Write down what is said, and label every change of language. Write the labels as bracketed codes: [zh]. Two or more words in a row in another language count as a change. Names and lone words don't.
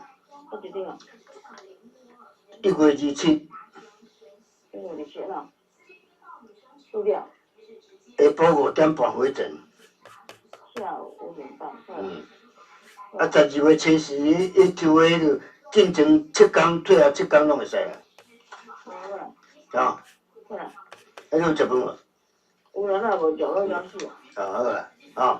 [nan] 搁一张啊。1月27。1月27啦。输掉。下晡5点半回诊。下午5点半。 12月初时，伊抽的就进前7天，最后7天拢会使啦。啊。好啦。你有食饭无？有啦，那无食，我要死啊。好啦，啊。